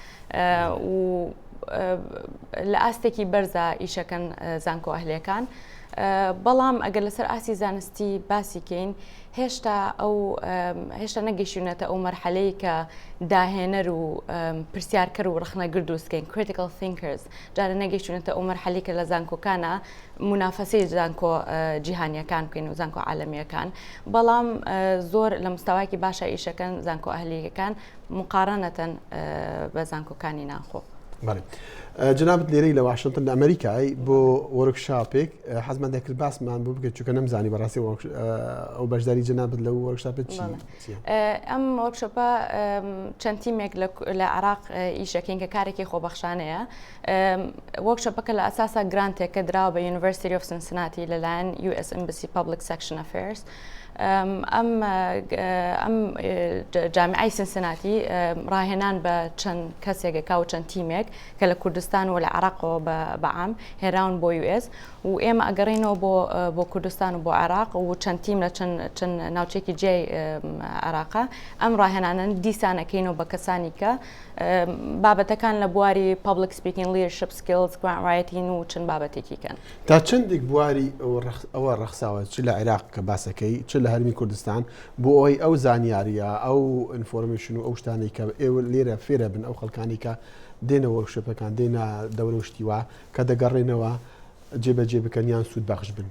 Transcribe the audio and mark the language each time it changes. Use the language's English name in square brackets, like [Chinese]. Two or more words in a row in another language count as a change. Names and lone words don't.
[Central Kurdish] و لە ئاستێکی بەرزە ئیشەکەن زانکۆ ئەهلەکان بەڵام ئەگەر لەسەر ئاسی زانستی باسی کەین هێشتا نەگەیشتونەتە ئەو مەرحەلەی کە داهێنەر و پرسیارکەر و ڕخنەگر دروستکەین [English] critical thinkers [Central Kurdish] جارە نەگەیشتونەتە ئەو مەرحەلەی کە لە زانکۆکانە منافەسەی زانکۆ جیهانیەکان بکەین و زانکۆ عالەمیەکان بەڵام زۆر لە مستاواکی باشە ئیشەکەن زانکۆ ئەهلیەکان مقارنەتەن بە زانکۆکانی ناخۆ. جنابەت لێرەی لە واشنگتن لە ئەمریکای بۆ وەرکشاپێک حەزمان دەکرد باسمان بۆ بکەیت چونکە نەمزانی بەڕاستی ئەو بەشداری جنابەت لەو وەرکشاپێت چییە؟ ئەم وەرکشۆپە چەند تیمێک لە عێراق ئیشەکەین کە کارێکی خۆبەخشانەیە. وەرکشۆپەکە لە ئەساسا گرانتێک کە دراوە بە University of Cincinnati لەلایەن US Embassy Public Section Affairs. ئەم جامعای سنسناتی ڕاهێنان بە چەند کەسێکێکا و چەند تیمێک کە لە کوردستان و لە عێراقەوە بەعام هێراون بۆ US و ئێمە ئەگەڕینەوە بۆ کوردستان و بۆ عێراق و چەند تیم لە چەند ناوچێکی جێی عێراقا ئەم ڕاهێنانن دیسانەکەینەوە بە کەسانی کە بابەتەکان لە بواری [English] public speaking leadership skills grant writing [Central Kurdish] و چەند بابەتێکی کەن. تا چەندێک بواری ئەوە ڕەخساوە چ لە عێراق کە باسەکەی چ لە هەرمی کوردستان بۆ ئەوەی ئەو زانیاریە ئەو ئینفۆرمیشن و ئەو شتانەی کە ئێوە لێرە فێرە بن ئەو خەڵکانی کە دێنە وەرکشۆپەکان دێنە دەورە شتیوە کە دەگەڕێنەوە جێبەجێ بکەن یان سوود بەخش بن.